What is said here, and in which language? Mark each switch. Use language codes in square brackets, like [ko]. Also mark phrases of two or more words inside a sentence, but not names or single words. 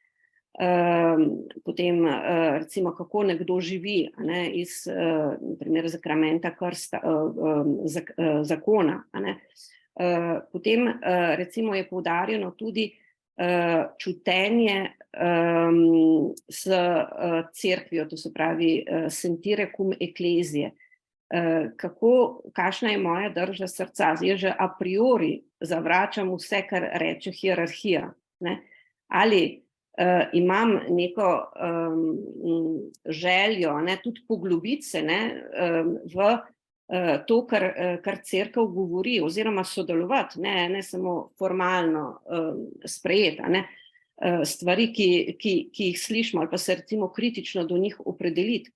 [sl] Potem recimo kako nekdo živi, iz primer zakramenta krsta, zakona. Potem recimo je poudarjeno tudi čutenje s cerkvijo, to se pravi [la] sentire cum ecclesiae. [sl] Kakšna je moja drža srca? Jaz že [la] a priori [sl] zavračam vse, kar reče hierarhija. Ali imam neko željo, tudi poglobiti se v to, kar cerkev govori, oziroma sodelovati, ne samo formalno sprejeti stvari, ki jih slišimo, ali pa se recimo kritično do njih opredeliti.